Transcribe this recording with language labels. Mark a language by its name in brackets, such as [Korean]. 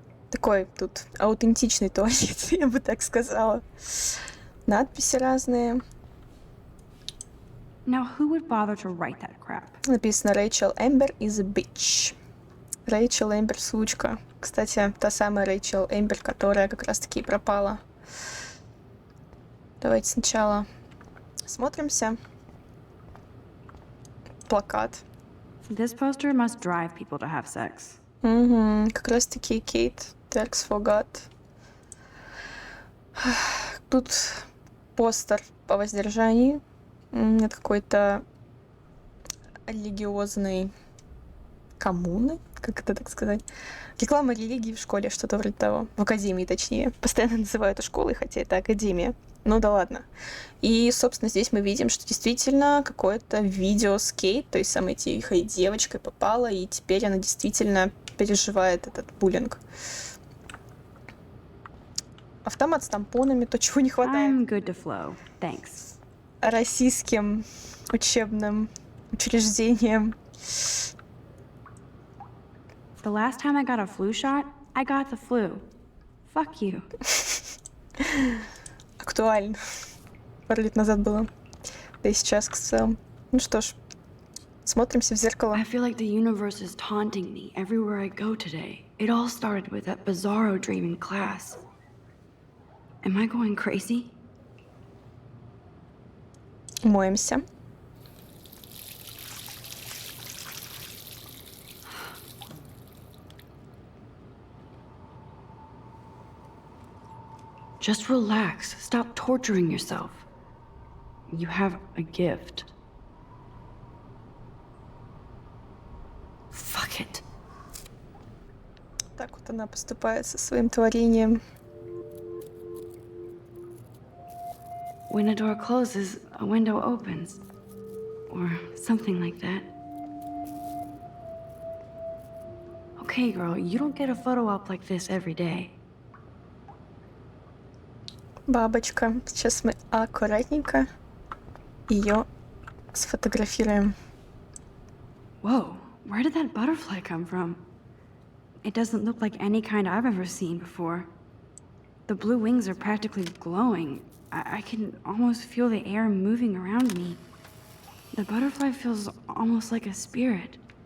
[Russian] Такой тут аутентичный туалет, я бы так сказала. Надписи разные. [English] Now, who would bother to write that crap? [Russian] Написано «Рэйчел Эмбер [English] is a bitch». [Russian] Рэйчел Эмбер сучка. Кстати, та самая Рэйчел Эмбер, которая как раз-таки пропала. Давайте сначала смотримся. Плакат. [English] This poster must drive people to have sex. [Russian] Угу, как раз-таки Кейт Теркс Фогат. Тут постер по воздержанию. Нет какой-то религиозной коммуны, как это так сказать. Реклама религии в школе, что-то вроде того. В академии, точнее. Постоянно называю это школой, хотя это академия. Ну да ладно. И, собственно, здесь мы видим, что действительно какое-то видео с Кейт, то есть самой тихой девочкой, попало, и теперь она действительно переживает этот буллинг. Автомат с тампонами, то, чего не хватает [English] I'm good to flow. Thanks. [Russian] российским учебным учреждениям. [English] The last time I got a flu shot, I got the flu. Fuck you. [Russian] Актуально. Пару лет назад было. Да и сейчас, к целом. Ну что ж, смотримся в зеркало. [English] I feel like the universe is taunting me everywhere I go today. It all started with that bizarro dream in class. Am I going crazy? [Russian] Моемся. [English] Just relax. Stop torturing yourself. You have a gift. Fuck it. [Russian] Так вот она поступает со своим творением. [English] When a door closes, a window opens. Or something like that. Okay, girl, you don't get a photo op like this every day. [Russian] Бабочка. Сейчас мы аккуратненько ее сфотографируем. [English] Whoa, where did that butterfly come from? It doesn't look like any kind I've ever seen before. The blue wings are practically glowing. I can almost feel the air moving around me. The butterfly feels almost like a spirit.